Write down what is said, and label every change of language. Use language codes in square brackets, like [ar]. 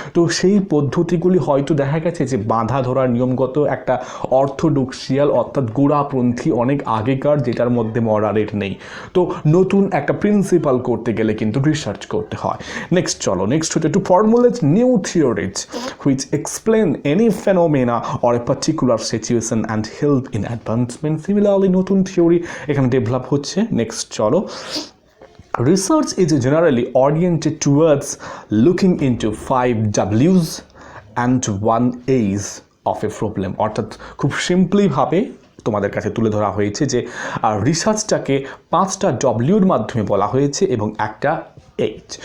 [bn] তো সেই পদ্ধতিগুলি হয়তো দেখা গেছে যে বাঁধা ধরার নিয়মগত একটা অর্থোডক্সিয়াল, অর্থাৎ গোড়াপন্থী অনেক আগেকার, যেটার মধ্যে মডারেট নেই। তো নতুন একটা প্রিন্সিপাল করতে গেলে কিন্তু রিসার্চ করতে হয়। [en] Next হচ্ছে to formulate new theories which explain any phenomena or a particular situation and help in advancement. [bn] Similarly, নতুন থিওরি এখানে ডেভেলপ হচ্ছে। [en] Next চলো, research is generally oriented towards looking into 5 W's and 1 A's of a problem. [bn] অর্থাৎ খুব simply ভাবে তোমাদের কাছে তুলে ধরা হয়েছে যে রিসার্চটাকে 5টা ডব্লিউর মাধ্যমে বলা হয়েছে এবং একটা এইচ।